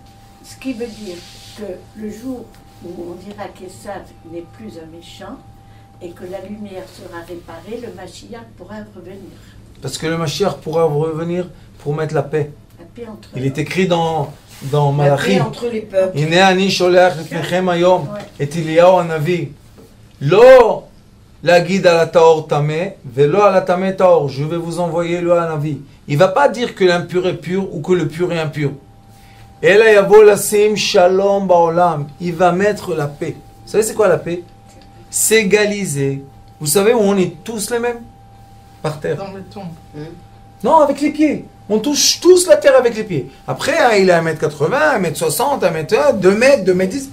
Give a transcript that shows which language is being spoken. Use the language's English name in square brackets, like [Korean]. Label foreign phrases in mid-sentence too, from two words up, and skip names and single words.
[French] Ce qui veut dire que le jour où on dira qu'Esav n'est plus un méchant et que la lumière sera réparée, le Mashiach pourra revenir. Parce que le Mashiach pourra revenir pour mettre la paix. La paix entre Il est écrit dans dans Malachi. entre les peuples. [Hebrew] הנה אני שולח לפניכם היום את אליהו הנביא. לא להגיד על הטהור טמא ולא על הטמא טהור. [French] Je vais vous envoyer le הנביא. Il va pas dire que l'impur est pur ou que le pur est impur. [Hebrew] אלא יבוא לשים שלום בעולם. [French] Il va mettre la paix. Vous savez c'est quoi la paix? S'égaliser. Vous savez où on est tous les mêmes? Par terre. Dans le tombe. Non, avec les pieds. On touche tous la terre avec les pieds. Après, hein, il est 1m80, 1m60, 1m1, 2m, 2m10.